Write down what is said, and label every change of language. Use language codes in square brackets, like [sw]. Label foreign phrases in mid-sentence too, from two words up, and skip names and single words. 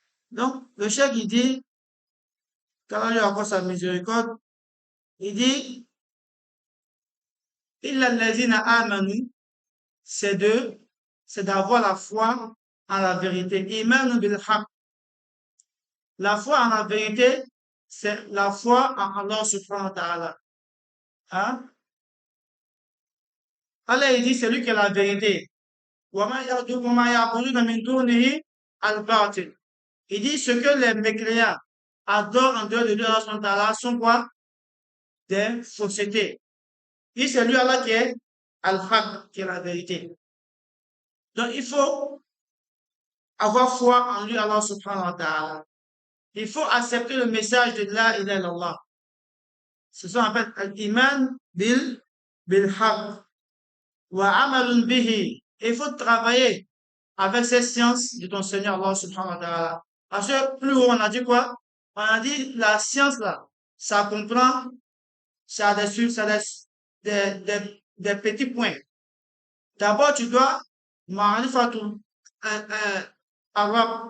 [fr] Donc, le cheikh, il dit, qu'Allah lui accorde sa miséricorde, il dit, [ar] إلا الذين آمنوا, [fr] c'est d'avoir la foi en la vérité. [ar] إيمان ب الحق. [fr] La foi en la vérité, c'est la foi en Allah [ar] سبحانه وتعالى. [fr] Hein? Allah, il dit, c'est lui qui est la vérité. [ar] وَمَا يَعْبُدُونَ مِن دُونِهِ الْبَاطِلِ. [fr] Il dit, ce que les mécréants adorent en dehors de Dieu, Allah [ar] سبحانه وتعالى, [fr] sont quoi? Des faussetés. Il dit, c'est lui, Allah, qui est Al-Haq, qui est la vérité. Donc, il faut avoir foi en lui, Allah [ar] سبحانه وتعالى. [fr] Il faut accepter le message de [ar] لا إله إلا الله. [fr] C'est ça qu'on appelle [ar] الإيمان ب الحق و عمل به. [fr] Il faut travailler avec ces sciences de ton Seigneur Allah [ar] سبحانه وتعالى. [fr] Parce que plus haut, on a dit quoi? On a dit la science là, ça comprend, ça a des petits points. D'abord, tu dois, ma'rifatul arabe.